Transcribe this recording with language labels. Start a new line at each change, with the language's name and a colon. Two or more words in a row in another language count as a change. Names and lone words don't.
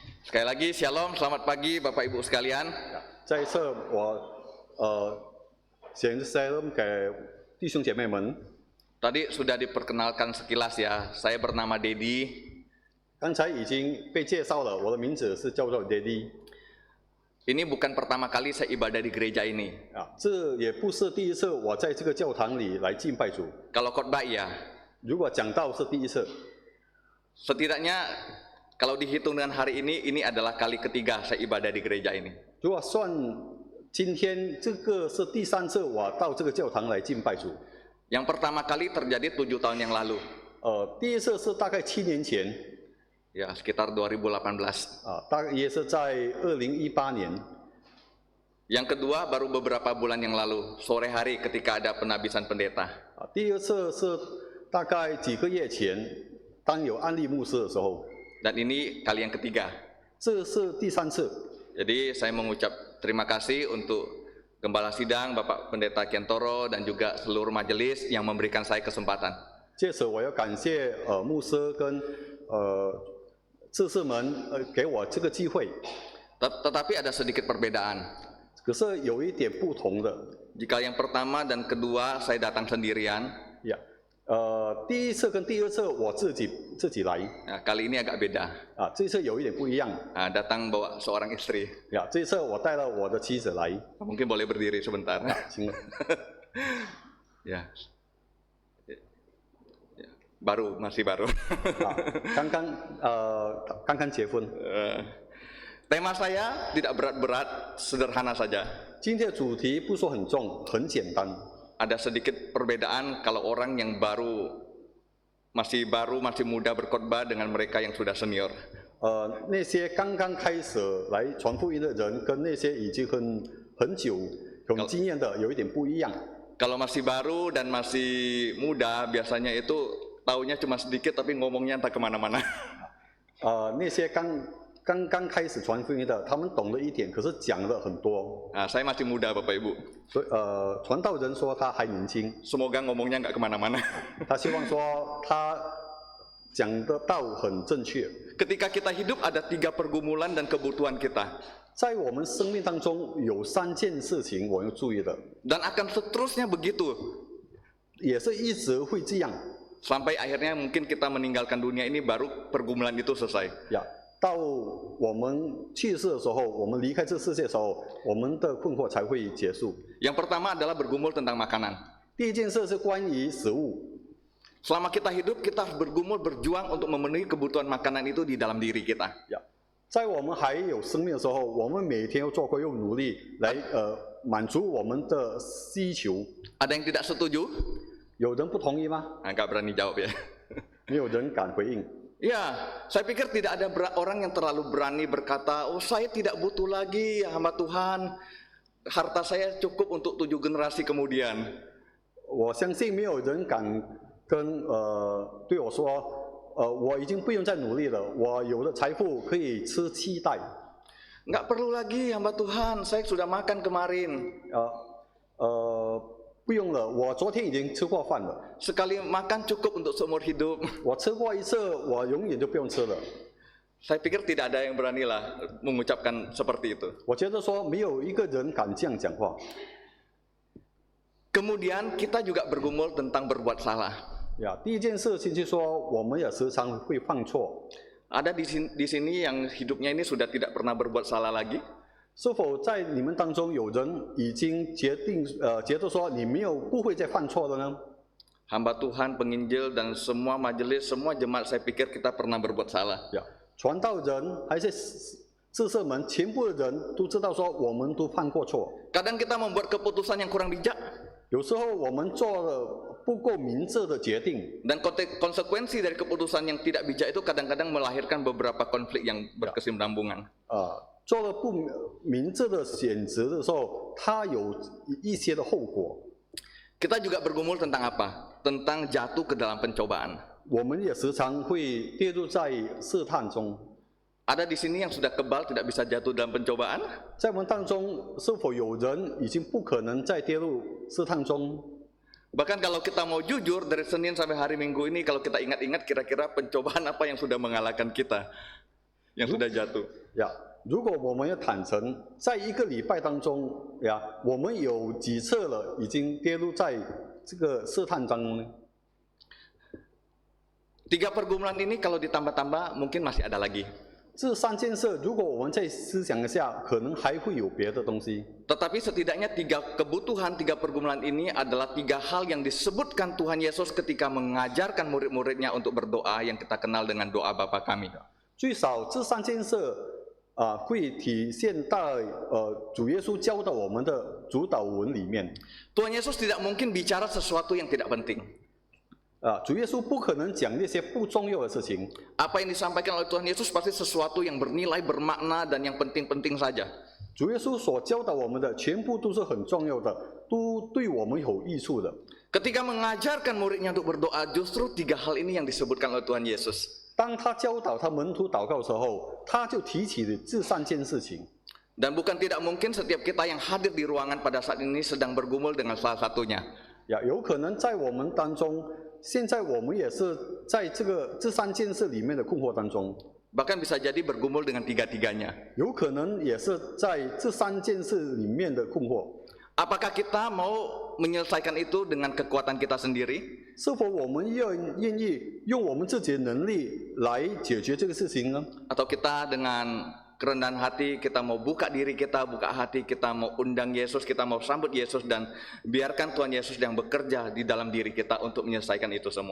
Indonesian: Sekali lagi Shalom, selamat pagi Bapak Ibu sekalian.
Chinese: 再一次先Shalom 给弟兄姐妹们。
Indonesian: Tadi sudah diperkenalkan sekilas ya, saya bernama Dedi.
Chinese: 刚才已经被介绍了，我的名字是叫做 Daddy。
Indonesian: Ini bukan pertama kali saya ibadah di gereja ini.
Chinese: 这也不是第一次我在这个教堂里来敬拜主。
Indonesian: Kalau khotbah iya.
Chinese: 如果讲到是第一次，
Indonesian: Setidaknya kalau dihitung dengan hari ini adalah kali ketiga saya ibadah di gereja ini.
Chinese: 如果算今天这个是第三次我到这个教堂来敬拜主。
Indonesian: Yang pertama kali terjadi 7 tahun yang lalu.
Chinese: 第一次是大概7年前，
Indonesian: Ya, sekitar 2018.
Chinese: 大概也是在2018年。
Indonesian: Yang kedua baru beberapa bulan yang lalu, sore hari ketika ada penabisan pendeta.
Chinese: 第二次是大概几个月前，当有安利牧师的时候。
Indonesian: Dan ini kali yang ketiga.
Chinese: 这是第三次。
Indonesian: Jadi saya mengucap terima kasih untuk Gembala Sidang, Bapak Pendeta Kentoro, dan juga seluruh majelis yang memberikan saya kesempatan.
Chinese: 借此我要感谢牧师跟执事们给我这个机会。
Indonesian: Tetapi ada sedikit perbedaan.
Chinese: 可是有一点不同的。
Indonesian: Jika yang pertama dan kedua saya datang sendirian.
Chinese: 第一次跟第二次我自己来。
Indonesian: Nah, kali ini agak beda.
Chinese: 这次有一点不一样。
Indonesian: Datang bawa seorang istri.
Chinese: 这次我带了我的妻子来。
Indonesian: Mungkin boleh berdiri sebentar.
Chinese: 行了。
Indonesian: Ya. Baru, masih baru.
Chinese: 刚刚结婚。
Indonesian: Tema saya tidak berat-berat, sederhana saja.
Chinese: 今天的主题不说很重，很简单。
Indonesian: Ada sedikit perbedaan kalau orang yang masih muda berkhotbah dengan mereka yang sudah senior.
Chinese: 那些刚刚开始来传福音的人，跟那些已经很久有经验的有一点不一样。
Indonesian: Kalau masih baru dan masih muda, biasanya itu taunya cuma sedikit tapi ngomongnya entah kemana-mana.
Chinese: 那些刚刚开始传福音的，他们懂了一点，可是讲了很多。
Indonesian: Saya masih muda, Bapak Ibu.
Chinese: 所以传道人说他还年轻，
Indonesian: Semoga ngomongnya nggak kemana-mana.
Chinese: 他希望说他讲的道很正确。
Indonesian: Ketika kita hidup ada 3 pergumulan dan kebutuhan kita.
Chinese: 在我们生命当中有3件事情我要注意的，
Indonesian: Dan akan seterusnya begitu.
Chinese: 也是一直会这样。
Indonesian: Sampai akhirnya mungkin kita meninggalkan dunia ini baru pergumulan itu selesai.
Chinese: 到我们去世的时候，我们离开这世界的时候，我们的困惑才会结束。
Indonesian: Yang pertama adalah bergumul tentang makanan.
Chinese: 第一件事是关于食物。
Indonesian: Selama kita hidup, kita harus bergumul, berjuang untuk memenuhi kebutuhan makanan itu di dalam diri kita.
Chinese: 在我们还有生命的时候，我们每天要做工，用努力来满足我们的需求。
Indonesian: Ada yang tidak setuju?
Chinese: 有人不同意吗？
Indonesian: Nggak berani jawab ya.
Chinese: 没有人敢回应。
Indonesian: Ya, saya pikir tidak ada orang yang terlalu berani berkata, oh saya tidak butuh lagi hamba Tuhan, harta saya cukup untuk 7 generasi kemudian.
Chinese: 我相信没有人敢跟对我说，我已经不用再努力了，我有了财富可以吃7代。
Indonesian: Nggak perlu lagi hamba Tuhan, saya sudah makan kemarin.
Chinese: 不用了，我昨天已经吃过饭了。
Indonesian: Sekali makan cukup untuk seumur hidup.
Chinese: 我吃过一次，我永远就不用吃了。
Indonesian: Saya pikir tidak ada yang beranilah mengucapkan seperti itu.
Chinese: 我觉得说没有一个人敢这样讲话。
Indonesian: Kemudian kita juga bergumul tentang berbuat salah.
Chinese: 第一件事情就是说，我们也时常会犯错。
Indonesian: Ada di sini yang hidupnya ini sudah tidak pernah berbuat salah lagi?
Chinese: 是否在你们当中有人已经觉得说你不会再犯错了呢？
Indonesian: Hamba Tuhan, penginjil, dan semua majelis, semua jemaat saya pikir kita pernah berbuat salah.
Chinese: 传道人还是知识们，全部的人都知道说我们都犯过错。
Indonesian: Kadang kita membuat keputusan yang kurang bijak.
Chinese: 有时候我们做了不够明智的决定。
Indonesian: Dan konsekuensi dari keputusan yang tidak bijak itu kadang-kadang melahirkan beberapa konflik yang berkesinambungan.
Chinese: 做了不明智的选择的时候，它有一些的后果。
Indonesian: Kita juga bergumul tentang apa? Tentang jatuh ke dalam pencobaan.
Chinese: 我们也时常会跌入在试探中。
Indonesian: Ada di sini yang sudah kebal tidak bisa jatuh dalam pencobaan?
Chinese: 在我们当中，是否有人已经不可能再跌入试探中？
Indonesian: Bahkan kalau kita mau jujur, dari Senin sampai hari Minggu ini, kalau kita ingat-ingat kira-kira pencobaan apa yang sudah mengalahkan kita, yang sudah jatuh.
Chinese: 呀，如果我们要坦诚，在一个礼拜当中呀，我们有几次了已经跌入在这个试探当中呢？
Indonesian: 3 pergumulan ini kalau ditambah-tambah mungkin masih ada lagi.
Chinese: 这3件事，如果我们再思想一下，可能还会有别的东西。
Indonesian: Tetapi setidaknya 3 kebutuhan, 3 pergumulan ini adalah 3 hal yang disebutkan Tuhan Yesus ketika mengajarkan murid-muridnya untuk berdoa yang kita kenal dengan doa Bapa kami.
Chinese: 最少这3件事会体现在主耶稣教导我们的主导文里面。
Indonesian: Tuhan Yesus tidak mungkin bicara sesuatu yang tidak penting.
Chinese: 主耶稣不可能讲那些不重要的事情。
Indonesian: Apa yang disampaikan oleh Tuhan Yesus pasti sesuatu yang bernilai, bermakna, dan yang penting-penting saja.
Chinese: 主耶稣所教导我们的全部都是很重要的，都对我们有益处的。
Indonesian: Ketika mengajarkan muridnya untuk berdoa, justru 3 hal ini yang disebutkan oleh Tuhan Yesus.
Chinese: 当他教导他门徒祷告的时候，他就提起了这3件事情。
Indonesian: Dan bukan tidak mungkin setiap kita yang hadir di ruangan pada saat ini sedang bergumul dengan salah satunya.
Chinese: 有可能在我们当中，现在我们也是在这3件事里面的困惑当中，
Indonesian: Bahkan bisa jadi bergumul dengan 3-tiganya.
Chinese: 有可能也是在这3件事里面的困惑。
Indonesian: Apakah kita mau menyelesaikan itu dengan kekuatan kita sendiri?
Chinese: 是否我们愿意用我们自己的能力来解决这个事情呢？
Indonesian: Atau kita dengan kerendahan hati, kita mau buka diri kita, buka hati, kita mau undang Yesus, kita mau sambut Yesus, dan biarkan Tuhan Yesus yang bekerja di dalam diri kita untuk menyelesaikan itu semua.